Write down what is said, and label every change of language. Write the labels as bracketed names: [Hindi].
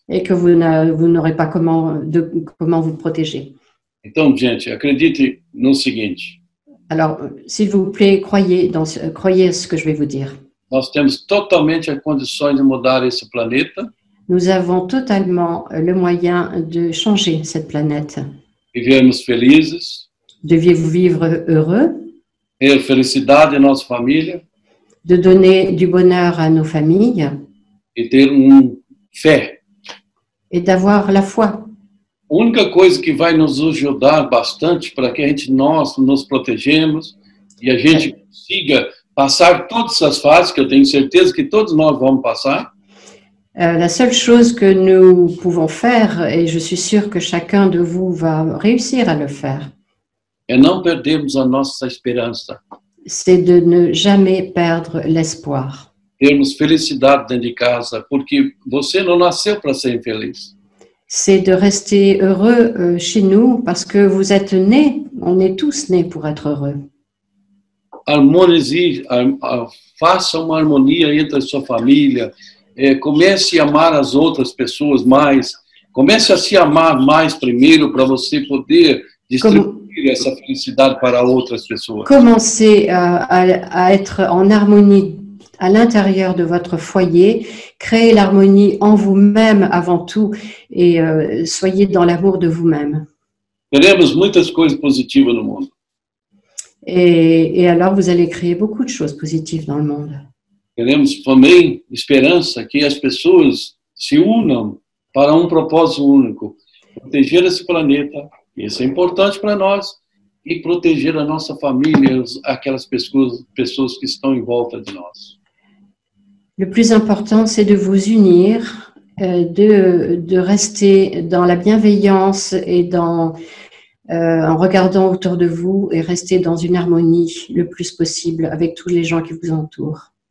[French] Et que vous n'aurez pas comment vous protéger. [Portuguese] Então, gente, acredite no seguinte. [French] Alors, s'il vous plaît, croyez ce que je vais vous dire. [Portuguese] Nós temos totalmente as condições de mudar esse planeta. [French] Nous avons totalement le moyen de changer cette planète. [Portuguese] Vivermos felizes. [French] De vivre heureux. [Portuguese] Ter felicidade em nossa família. [French] De donner du bonheur à nos familles. [Portuguese] E ter fé. [French] Et d'avoir la foi. [Portuguese] A única coisa que vai nos ajudar bastante para que nós nos protegemos e a gente consiga passar todas as fases, que eu tenho certeza que todos nós vamos passar. [French] La seule chose que nous pouvons faire, et je suis sûre que chacun de vous va réussir à le faire, [Portuguese] é não perdermos a nossa esperança. [French] C'est de ne jamais perdre l'espoir. [Portuguese] Termos felicidade dentro de casa, porque você não nasceu para ser infeliz. [French] C'est de rester heureux chez nous parce que vous êtes nés, on est tous nés pour être heureux. [Portuguese] Harmonize, faça uma harmonia entre a sua família, comece a amar as outras pessoas mais, comece a se amar mais primeiro para você poder distribuir essa felicidade para outras pessoas. [French] Commencez à être en harmonie à l'intérieur de votre foyer, créez l'harmonie en vous-même avant tout et soyez dans l'amour de vous-même. [Portuguese] Teremos muitas coisas positivas no mundo. [French] Et alors vous allez créer beaucoup de choses positives dans le monde. [Portuguese] Teremos também esperança que as pessoas se unam para propósito único, proteger esse planeta, isso é importante para nós, e proteger a nossa família, aquelas pessoas que estão em volta de nós. [French] Le plus important, c'est de vous unir, de rester dans la bienveillance et en regardant autour de vous et rester dans une harmonie le plus possible avec tous les gens qui vous entourent.